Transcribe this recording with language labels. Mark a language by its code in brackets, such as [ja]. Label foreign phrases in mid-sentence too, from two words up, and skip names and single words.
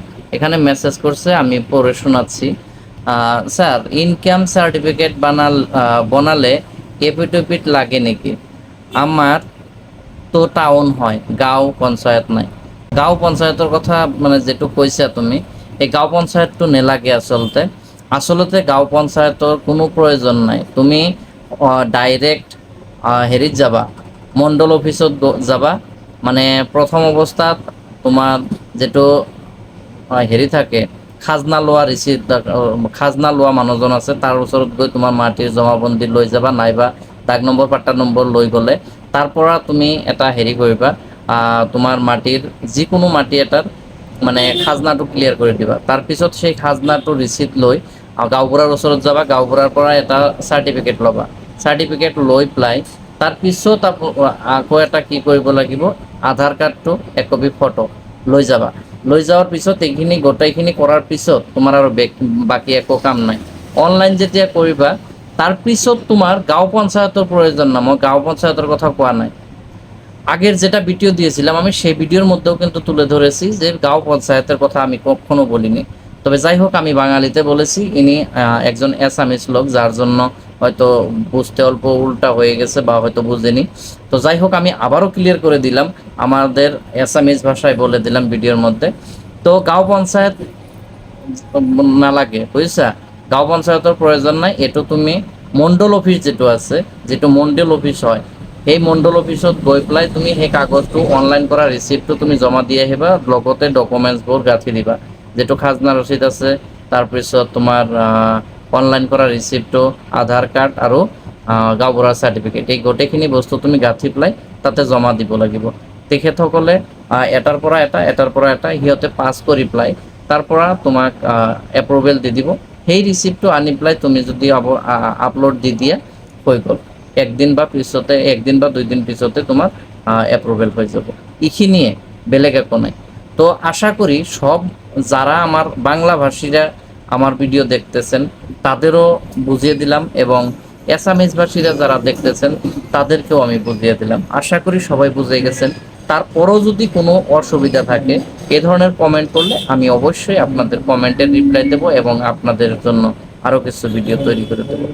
[bn] এখানে মেসেজ করছে, আমি পড়ে শোনাচ্ছি। স্যার, ইনকাম সার্টিফিকেট বানালে এপিট লাগে নাকি? আমার তো টাউন হয়, গাঁও পঞ্চায়েত নাই। গাঁও পঞ্চায়েতের কথা মানে যেটুকু কইছা তুমি, এই গাঁও পঞ্চায়েত তো [as] নেলাগে আসলতে [bn] গাঁও পঞ্চায়েতের কোনো প্রয়োজন নাই। তুমি ডাইরেক্ট হেরিত যাবা, মণ্ডল অফিসত যাবা। [as] মানে প্রথম অবস্থাত তোমার যেটো হেৰি থাকে, খাজনা লোৱা ৰিচিপ্ট, খাজনা লোৱা মানুহজন আছে, তাৰ ওচৰত গৈ তোমাৰ মাটিৰ জমাবন্দী লৈ যাবা, নাইবা দাগ নম্বৰ পাট্টা নম্বৰ লৈ গ'লে তাৰপৰা তুমি এটা হেৰি কৰিবা, তোমাৰ মাটিৰ যিকোনো মাটি এটাৰ মানে খাজনাটো ক্লিয়াৰ কৰি দিবা। তাৰপিছত সেই খাজনাটো ৰিচিপ্ট লৈ গাঁওবুঢ়াৰ ওচৰত যাবা, গাঁওবুঢ়াৰ পৰা এটা চাৰ্টিফিকেট ল'বা। চাৰ্টিফিকেট লৈ পেলাই তাৰপিছত আকৌ এটা কি কৰিব লাগিব, আধাৰ কাৰ্ডটো 1 কপি ফটো লৈ যাবা। লৈ যাওয়ার পিছত এইখিনি গোটাইখিনি করার পিছত তোমার আর বাকি একো কাম নাই। অনলাইন যেতিয়া কৰিবা [bn] তার পিছত তোমার গাঁও পঞ্চায়েতের প্রয়োজন না। মই গাঁও পঞ্চায়েতের কথা কোয়া নাই, আগের যেটা ভিডিও দিয়েছিলাম আমি সেই ভিডিওর মধ্যেও কিন্তু তুলে ধরেছি যে গাঁও পঞ্চায়েতের কথা আমি কখনো বলিনি। তবে যাই হোক, আমি বাঙালিতে বলেছি। ইনি একজন অ্যাসামিস লোক, যার জন্য হয়তো বুঝতে অল্প উল্টা হয়ে গেছে বা হয়তো বুঝেনি। তো যাই হোক, আমি আবারও ক্লিয়ার করে দিলাম, আমাদের অ্যাসামিস ভাষায় বলে দিলাম ভিডিওর মধ্যে। তো গাঁও পঞ্চায়েত নালাগে, বুঝছা? গাঁও পঞ্চায়েতের প্রয়োজন নাই। [as] এটো তুমি মণ্ডল অফিস যেটো আছে, যেটো মণ্ডল অফিস হয়, সেই মণ্ডল অফিসত গৈ পেলাই তুমি সেই কাগজটো অনলাইন কৰা ৰিচিপ্টটো তুমি জমা দি আহিবা, লগতে ডকুমেণ্টছবোৰ গাঁঠি দিবা। যেটো খাজনা ৰচিদ আছে, তাৰপিছত তোমাৰ অনলাইন কৰা ৰিচিপ্টটো, আধাৰ কাৰ্ড আৰু গাঁওবুঢ়াৰ চাৰ্টিফিকেট, এই গোটেইখিনি বস্তু তুমি গাঁঠি পেলাই তাতে জমা দিব লাগিব। তেখেতসকলে এটাৰ পৰা এটা সিহঁতে পাছ কৰি পেলাই তাৰপৰা তোমাক এপ্ৰুভেল দি দিব। সেই ৰিচিপ্টটো আনি পেলাই তুমি যদি আপলোড দি দিয়া, হৈ গ'ল। [bn] একদিন বা 2 দিন পিছতে তোমার অ্যাপ্রুভেল হয়ে যাব। [as] এইখিনিয়ে, বেলেগ একো নাই। [bn] তো আশা করি সব যারা আমার বাংলা ভাষীরা আমার ভিডিও দেখতেছেন তাদেরও বুঝিয়ে দিলাম, এবং অ্যাসামিজ ভাষীরা যারা দেখতেছেন তাদেরকেও আমি বুঝিয়ে দিলাম। আশা করি সবাই বুঝে গেছেন। তারপরও যদি কোনো অসুবিধা থাকে এ ধরনের কমেন্ট করলে আমি অবশ্যই আপনাদের কমেন্টের রিপ্লাই দেব এবং আপনাদের জন্য আরও কিছু ভিডিও তৈরি করে দেবো।